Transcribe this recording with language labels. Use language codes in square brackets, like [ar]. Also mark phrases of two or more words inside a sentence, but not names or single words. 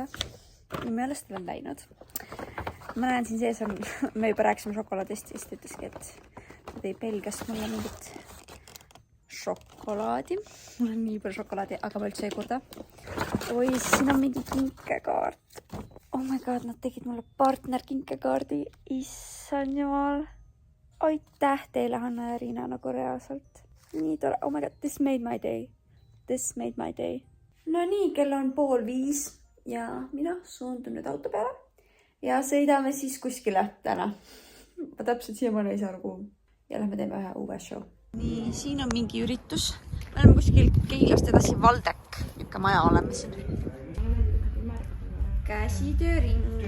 [et] Ja me ei ole seda veel läinud. Ma näen siin sees on, me juba rääkisime šokolaadist ja siis ütleski, et ta tõi Belgiast mulle mingit šokolaadi. Mul on nii palju šokolaadi, aga ma üldse ei kurda. Oi, siin on mingi kinkekaart. [en] Oh my god, [et] nad tegid mulle partner kinkekaardi. Issand jumal. Aitäh teile, Hanna ja Riina, nagu reaalselt. Nii tore. [en] Oh my god, this made my day. This made my day. [et] No nii, kell on 4:30 ja mina suundun nüüd auto peale. Ja sõidame siis kuskile täna. Ma täpselt siiamaani ei saa aru kuhu. Ja lähme teeme ühe UV-show. Nii, siin on mingi üritus. Me oleme kuskil Keilast edasi Valdek. Ikka maja oleme siin. Käsitööring.